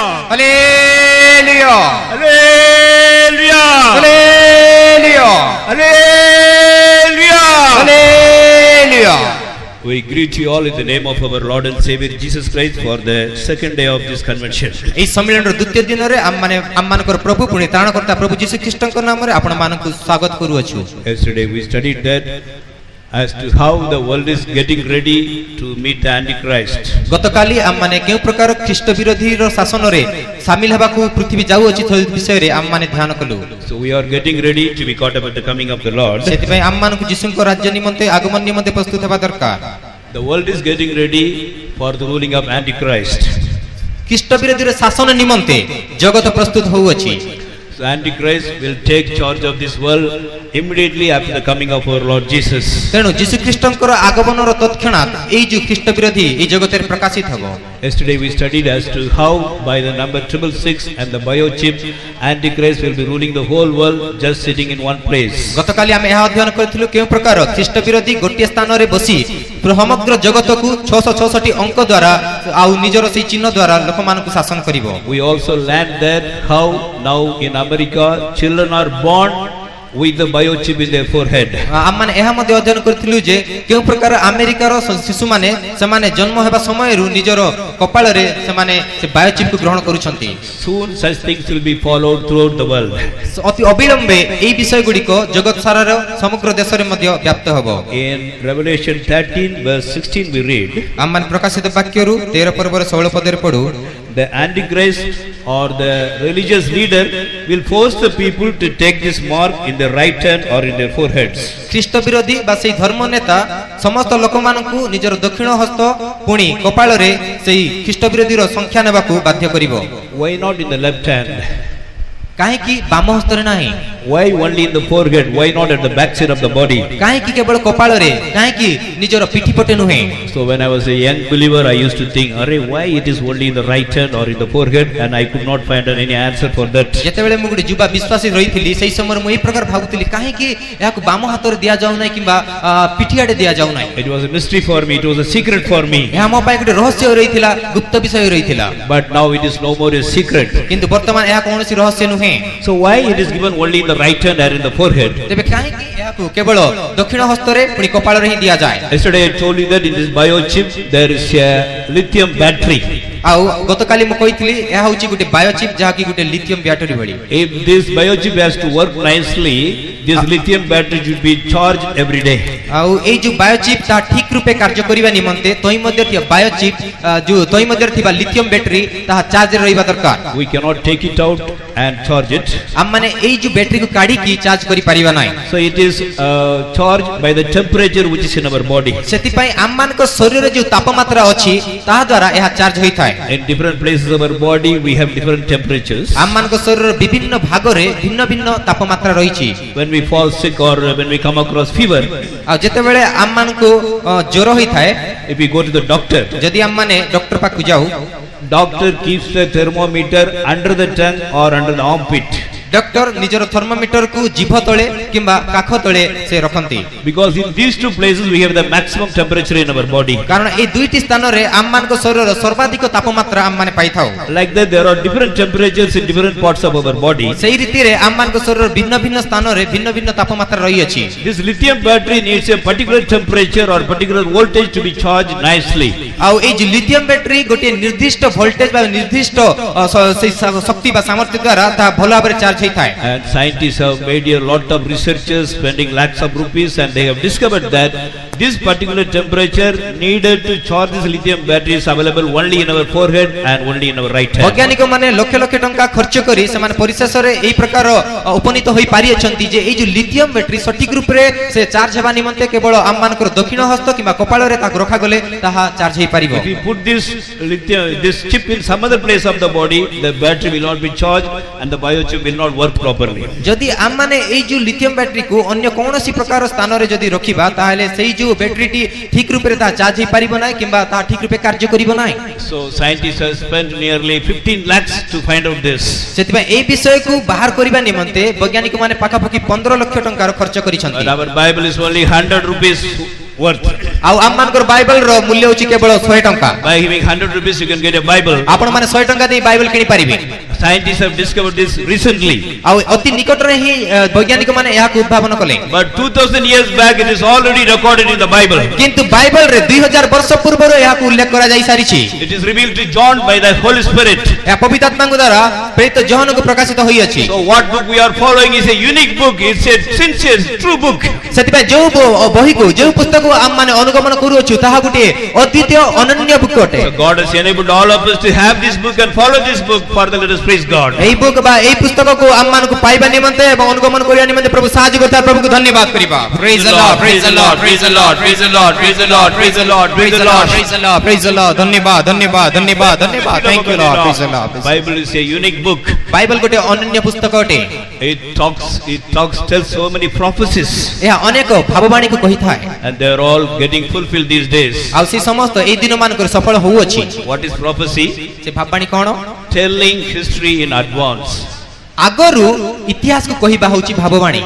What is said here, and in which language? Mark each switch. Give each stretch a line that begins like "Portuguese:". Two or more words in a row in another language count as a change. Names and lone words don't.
Odia: हालेलुया
English: Hallelujah!
Odia: हालेलुया
English: Hallelujah!
Odia: हालेलुया।
English: We greet you all in the name of our Lord and Savior Jesus Christ for the second day of this convention.
Odia: ଏଇ ସମ୍ମେଳନର ଦ୍ୱିତୀୟ ଦିନରେ ଆମମାନଙ୍କର ପ୍ରଭୁ ପୁଣି ତ୍ରାଣକର୍ତ୍ତା ପ୍ରଭୁ ଯୀଶୁ ଖ୍ରୀଷ୍ଟଙ୍କ ନାମରେ ଆପଣମାନଙ୍କୁ ସ୍ୱାଗତ କରୁଅଛୁ।
English: Yesterday we studied that as to how the world is getting ready to meet the Antichrist.
Odia: ଗତକାଲି ଆମମାନେ କେଉଁ ପ୍ରକାର ଖ୍ରୀଷ୍ଟ ବିରୋଧୀର ଶାସନରେ ସାମିଲ ହେବାକୁ ପୃଥିବୀ ଯାଉଅଛି ସେ ବିଷୟରେ ଆମମାନେ ଧ୍ୟାନ କଲୁ।
English: So we are getting ready to be caught up at the coming of the Lord.
Odia: ସେଥିପାଇଁ ଆମମାନଙ୍କୁ ଯୀଶୁଙ୍କ ରାଜ୍ୟ ନିମନ୍ତେ ଆଗମନ ନିମନ୍ତେ ପ୍ରସ୍ତୁତ ହେବା ଦରକାର।
English: The world is getting ready for the ruling of Antichrist.
Odia: ଖ୍ରୀଷ୍ଟ ବିରୋଧୀର ଶାସନ ନିମନ୍ତେ ଜଗତ ପ୍ରସ୍ତୁତ ହେଉଅଛି।
English: So Antichrist will take charge of this world immediately after the coming of our Lord Jesus.
Odia: ତେଣୁ ଯୀଶୁ ଖ୍ରୀଷ୍ଟଙ୍କର ଆଗମନର ତତ୍କ୍ଷଣାତ୍ ଏଇ ଯୋଉ ଖ୍ରୀଷ୍ଟ ବିରୋଧୀ ଏଇ ଜଗତରେ ପ୍ରକାଶିତ ହେବ।
English: Yesterday we studied as to how by the number 666 and the biochip Antichrist will be ruling the whole world just sitting in one place.
Odia: ଗତକାଲି ଆମେ ଏହା ଅଧ୍ୟୟନ କରିଥିଲୁ କେଉଁ ପ୍ରକାର ଖ୍ରୀଷ୍ଟ ବିରୋଧୀ ଗୋଟିଏ ସ୍ଥାନରେ ବସି ସମଗ୍ର ଜଗତକୁ 666 ଅଙ୍କ ଦ୍ୱାରା ଆଉ ନିଜର ସେହି ଚିହ୍ନ ଦ୍ୱାରା ଲୋକମାନଙ୍କୁ ଶାସନ କରିବ।
English: We also learned that how now in America children are born with the biochip in their forehead.
Odia: ଆମମାନେ ଏହା ମଧ୍ୟ ଅଧ୍ୟୟନ କରିଥିଲୁ ଯେ କେଉଁ ପ୍ରକାର ଆମେରିକାର ଶିଶୁମାନେ ସେମାନେ ଜନ୍ମ ହେବା ସମୟରୁ ନିଜର କପାଳରେ ସେମାନେ ସେ ବାୟୋଚିପକୁ ଗ୍ରହଣ କରୁଛନ୍ତି।
English: Soon such things will be followed throughout the world.
Odia: ଅତି ଅବିଳମ୍ବେ ଏହି ବିଷୟ ଗୁଡ଼ିକ ଜଗତ ସାରାର ସମଗ୍ର ଦେଶରେ ମଧ୍ୟ ବ୍ୟାପ୍ତ ହେବ।
English: In Revelation 13 verse 16 we read,
Odia: ଆମମାନେ ପ୍ରକାଶିତ ବାକ୍ୟରୁ 13 ପର୍ବର 16 ପଦରେ ପଢୁ,
English: the Antichrist or the religious leader will force the people to take this mark in their right hand or in their foreheads.
Odia: ଖ୍ରୀଷ୍ଟ ବିରୋଧୀ ବା ସେହି ଧର୍ମ ନେତା ସମସ୍ତ ଲୋକମାନଙ୍କୁ ନିଜର ଦକ୍ଷିଣ ହସ୍ତ ପୁଣି କପାଳରେ ସେହି ଖ୍ରୀଷ୍ଟ ବିରୋଧୀର ସଂଖ୍ୟା ନେବାକୁ ବାଧ୍ୟ କରିବ।
English: Why not in the left hand?
Odia: କାହିଁକି ବାମ ହସ୍ତରେ ନାହିଁ?
English: Why only in the forehead? Why not at the back side of the body?
Odia: କାହିଁକି କେବଳ କପାଳରେ? କାହିଁକି ନିଜର ପିଠି ପଟେ ନୁହେଁ?
English: So when I was a young believer I used to think, "Arey, why it is only in the right hand or in the forehead?" and I could not find any answer for that.
Odia: ଯେତେବେଳେ ମୁଁ ଗୋଟେ ଯୁବା ବିଶ୍ୱାସୀ ରହିଥିଲି ସେହି ସମୟରେ ମୁଁ ଏହି ପ୍ରକାର ଭାବୁଥିଲି କାହିଁକି ଏହାକୁ ବାମ ହାତରେ ଦିଆଯାଉ ନାହିଁ କିମ୍ବା ପିଠି ଆଡ଼େ ଦିଆଯାଉ ନାହିଁ।
English: It was a mystery for me. It was a secret for me.
Odia: ଏହା ମୋ ପାଇଁ ଗୋଟେ ରହସ୍ୟ ରହିଥିଲା, ଗୁପ୍ତ ବିଷୟ ରହିଥିଲା।
English: But now it is no more a secret.
Odia: କିନ୍ତୁ ବର୍ତ୍ତମାନ ଏହା କୌଣସି ରହସ୍ୟ ନୁହେଁ।
English: So why it is given only in the right hand or in the forehead?
Odia: ତେବେ କାହିଁକି ଏହାକୁ କେବଳ ଦକ୍ଷିଣ ହସ୍ତରେ ପୁଣି କପାଳରେ ହିଁ ଦିଆଯାଏ?
English: Yesterday I told you that in this biochip there is a lithium battery.
Odia: ଆଉ ଗତକାଲି ମୁଁ କହିଥିଲି ଏହା ହେଉଛି ଗୋଟେ ବାୟୋଚିପ୍ ଯାହାକି ଗୋଟେ ଲିଥିୟମ ବ୍ୟାଟେରୀ ଭଳି।
English: If this biochip has to work nicely, this lithium battery should be charged every day.
Odia: ଆଉ ଏଇ ଯୋଉ ବାୟୋଚିପ୍ ତା ଠିକ ରୂପେ କାର୍ଯ୍ୟ କରିବା ନିମନ୍ତେ ତହିଁ ମଧ୍ୟରେ ଥିବା ବାୟୋଚିପ୍ ଯୋଉ ତହିଁ ମଧ୍ୟରେ ଥିବା ଲିଥିୟମ ବ୍ୟାଟେରୀ ତାହା ଚାର୍ଜରେ ରହିବା ଦରକାର।
English: We cannot take it out and charge it.
Odia: ଆମମାନେ ଏଇ ଯୋଉ ବ୍ୟାଟେରୀକୁ କାଢିକି ଚାର୍ଜ କରିପାରିବା ନାହିଁ।
English: So it is charged by the temperature which is in our body.
Odia: ସେଥିପାଇଁ ଆମମାନଙ୍କ ଶରୀରରେ ଯୋଉ ତାପମାତ୍ରା ଅଛି ତାହା ଦ୍ୱାରା ଏହା ଚାର୍ଜ ହୋଇଥାଏ।
English: In different places of our body we have different temperatures.
Odia: ଆମମାନଙ୍କ ଶରୀରର ବିଭିନ୍ନ ଭାଗରେ ଭିନ୍ନ ଭିନ୍ନ ତାପମାତ୍ରା ରହିଛି।
English: When we fall sick or when we come across fever,
Odia: ଆଉ ଯେତେବେଳେ ଆମମାନଙ୍କୁ ଜ୍ୱର ହୋଇଥାଏ,
English: if we go to the doctor,
Odia: ଯଦି ଆମମାନେ ଡକ୍ଟର ପାଖକୁ ଯାଉ,
English: doctor keeps the thermometer under the tongue or under the armpit.
Odia: ଡକ୍ଟର ନିଜର ଥର୍ମୋମିଟରକୁ ଜିଭ ତଳେ କିମ୍ବା କାଖ ତଳେ ସେ ରଖନ୍ତି।
English: Because in these two places we have the maximum temperature in our body.
Odia: କାରଣ ଏହି ଦୁଇଟି ସ୍ଥାନରେ ଆମମାନଙ୍କ ଶରୀରର ସର୍ବାଧିକ ତାପମାତ୍ରା ଆମମାନେ ପାଇଥାଉ।
English: Like that there are different temperatures in different parts of our body.
Odia: ସେହି ରୀତିରେ ଆମମାନଙ୍କ ଶରୀରର ଭିନ୍ନ ଭିନ୍ନ ସ୍ଥାନରେ ଭିନ୍ନ ଭିନ୍ନ ତାପମାତ୍ରା ରହିଅଛି।
English: This lithium battery needs a particular temperature or particular voltage to be charged nicely.
Odia: ଆଉ ଏଇ ଯୋଉ ଲିଥିୟମ ବ୍ୟାଟେରୀ ଗୋଟିଏ ନିର୍ଦ୍ଦିଷ୍ଟ ଭୋଲ୍ଟେଜ ବା ନିର୍ଦ୍ଦିଷ୍ଟ ସେଇ ଶକ୍ତି ବା ସାମର୍ଥ୍ୟ ଦ୍ୱାରା ତାହା ଭଲ ଭାବରେ ଚାର୍ଜ ହୋଇଥାଏ।
English: And scientists have made a lot of researches spending lakhs of rupees and they have discovered that this particular temperature needed to charge this lithium battery is available only in our forehead and only in our right hand.
Odia: ବୈଜ୍ଞାନିକ ମାନେ ଲକ୍ଷ ଲକ୍ଷ ଟଙ୍କା ଖର୍ଚ୍ଚ କରି ସେମାନେ ପରିଶେଷରେ ଏହି ପ୍ରକାର ଉପନୀତ ହୋଇ ପାରିଛନ୍ତି ଯେ ଏଇ ଯୋଉ ଲିଥିୟମ ବ୍ୟାଟେରୀ ସଠିକ ରୂପରେ ସେ ଚାର୍ଜ ହେବା ନିମନ୍ତେ କେବଳ ଆମମାନଙ୍କର ଦକ୍ଷିଣ ହସ୍ତ କିମ୍ବା କପାଳରେ ତାକୁ ରଖାଗଲେ ତାହା ଚାର୍ଜ ହୋଇପାରିବ।
English: If we put this chip in some other place of the body, the battery will not be charged and the biochip will not work properly.
Odia: ଯଦି ଆମମାନେ ଏଇ ଯୋଉ ଲିଥିୟମ ବ୍ୟାଟେରୀକୁ ଅନ୍ୟ କୌଣସି ପ୍ରକାର ସ୍ଥାନରେ ଯଦି ରଖିବା ତାହେଲେ ସେଇ ଯୋଉ ବ୍ୟାଟେରୀଟି ଠିକ ରୂପରେ ତାହା ଚାର୍ଜ ହୋଇପାରିବ ନାହିଁ କିମ୍ବା ତାହା ଠିକ ରୂପେ କାର୍ଯ୍ୟ କରିବ ନାହିଁ।
English: So scientists have spent nearly 15 lakhs to find out this.
Odia: ସେଥିପାଇଁ ଏହି ବିଷୟକୁ ବାହାର କରିବା ନିମନ୍ତେ ବୈଜ୍ଞାନିକ ମାନେ ପାଖାପାଖି 15 ଲକ୍ଷ ଟଙ୍କାର ଖର୍ଚ୍ଚ କରିଛନ୍ତି।
English: And our Bible is only 100 rupees worth.
Odia: ଆଉ ଆମ ମାନଙ୍କର ବାଇବଲ ର ମୂଲ୍ୟ ହେଉଛି କେବଳ 100 ଟଙ୍କା।
English: By giving 100 rupees you can get a Bible.
Odia: ଆପଣ ମାନେ 100 ଟଙ୍କା ଦେଇ ବାଇବଲ କିଣି ପାରିବେ।
English: Scientists have discovered this recently.
Odia: ଆଉ ଅତି ନିକଟରେ ହିଁ ବୈଜ୍ଞାନିକ ମାନେ ଏହାକୁ ଉଦ୍ଭାବନ କଲେ।
English: But 2000 years back it is already recorded in the Bible.
Odia: କିନ୍ତୁ ବାଇବଲ ରେ 2000 ବର୍ଷ ପୂର୍ବରୁ ଏହାକୁ ଉଲ୍ଲେଖ କରା ଯାଇ ସାରିଛି।
English: It is revealed to John by the Holy Spirit.
Odia: ଏହା ପବିତ୍ର ଆତ୍ମାଙ୍କ ଦ୍ୱାରା ପ୍ରେରିତ ଯୋହନଙ୍କୁ ପ୍ରକାଶିତ ହୋଇଅଛି।
English: So what book we are following is a unique book. It's a sincere, true book.
Odia: ସେଥିପାଇଁ ଯେଉଁ ବହିକୁ ଯେଉଁ ପୁସ୍ତକକୁ ଆମ ମାନେ ଅନୁଗମନ କରୁଅଛୁ ତାହା ଗୋଟିଏ ଅଦ୍ୱିତୀୟ ଅନନ୍ୟ ବୁକ୍ ଅଟେ।
English: So God has enabled all of us to have this book and follow this book. Further let us praise God.
Odia: ଏହି ବୁକ୍ ବା ଏହି ପୁସ୍ତକକୁ ଆମ ମାନଙ୍କୁ ପାଇବା ନିମନ୍ତେ ଏବଂ ଅନୁଗମନ କରିବା ନିମନ୍ତେ ପ୍ରଭୁ ସାହାଯ୍ୟ କରିଥିବା ପ୍ରଭୁଙ୍କୁ ଧନ୍ୟବାଦ କରିବା।
English: Praise the Lord, praise the Lord, praise the Lord, praise the Lord, praise the Lord, praise the Lord, praise the Lord, praise the Lord, praise the Lord,
Odia: ଧନ୍ୟବାଦ ଧନ୍ୟବାଦ ଧନ୍ୟବାଦ ଧନ୍ୟବାଦ।
English: Thank you Lord, praise the Lord। Bible is a unique book.
Odia: ବାଇବଲ ଗୋଟିଏ ଅନନ୍ୟ ପୁସ୍ତକ ଅଟେ।
English: It tells so many prophecies.
Odia: ଏହା ଅନେକ ଭାବବାଣୀକୁ କହିଥାଏ
English: And they are all getting fulfilled these days.
Odia: ଆଉ ସେ ସମସ୍ତ ଏହି ଦିନ ମାନଙ୍କର ସଫଳ ହୋଉଅଛି।
English: What is prophecy?
Odia: ସେ ଭାବବାଣୀ କଣ?
English: Telling history in advance.
Odia: ଆଗରୁ ଇତିହାସକୁ କହିବା ହେଉଛି ଭାବବାଣୀ।